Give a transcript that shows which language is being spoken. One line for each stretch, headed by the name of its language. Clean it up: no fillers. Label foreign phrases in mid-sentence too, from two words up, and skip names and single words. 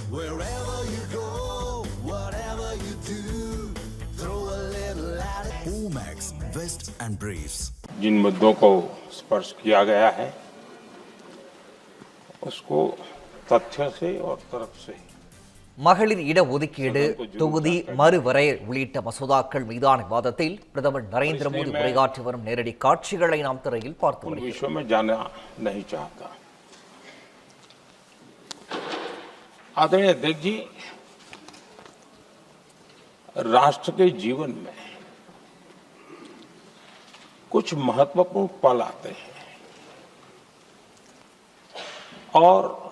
English: Wherever you go, whatever you do, throw a little at it. Omax, Vest and Briefs.
Hindi: जिन मुद्दों को स्पर्श किया गया है उसको तथ्य से और तर्क से
Tamil: மகளிர் இட ஒதுக்கீடு தொகுதி மறுவரையறை உள்ளிட்ட மசோதாக்கள் மீதான விவாதத்தில் பிரதமர் நரேந்திர மோடி உரையாற்றி வரும் நேரடி காட்சிகளை நாம் திரையில் பார்த்து வருகிறோம்.
Hindi: विषयों में जाना नहीं चाहता. आदरणीय अध्यक्ष जी, राष्ट्र के जीवन में कुछ महत्वपूर्ण पल आते हैं और